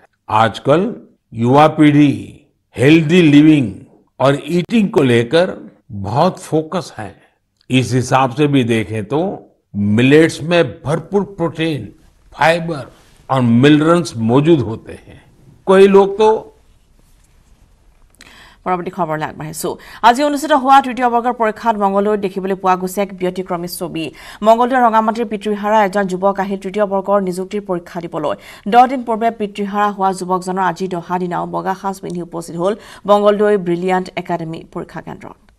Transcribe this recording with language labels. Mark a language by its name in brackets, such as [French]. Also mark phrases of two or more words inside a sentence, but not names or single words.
[Hindi] आजकल युवा पीढ़ी [English] healthy living [Hindi] और ईटिंग को लेकर बहुत फोकस है। इस हिसाब से भी देखें तो मिलेट्स में भरपूर प्रोटीन, फाइबर और मिनरल्स मौजूद होते हैं। कई लोग तो [Assamese] পৰৱৰ্তী খবৰলৈ আগবাঢ়িছো। আজি অনুষ্ঠিত হোৱা তৃতীয় বৰ্গৰ পৰীক্ষাত মংগলদৈত দেখিবলৈ পোৱা গৈছে এক ব্যতিক্ৰমী ছবি। মংগলদৈৰ ৰঙামাটিৰ পিতৃহাৰা এজন যুৱক আহিল তৃতীয় বৰ্গৰ নিযুক্তিৰ পৰীক্ষা দিবলৈ। 10 দিন পূৰ্বে পিতৃহাৰা হোৱা যুৱকজনৰ আজি দহা দিনাও বগা সাজ পিন্ধি উপস্থিত হ'ল মংগলদৈ ব্ৰিলিয়াণ্ট একাডেমী পৰীক্ষা কেন্দ্ৰত।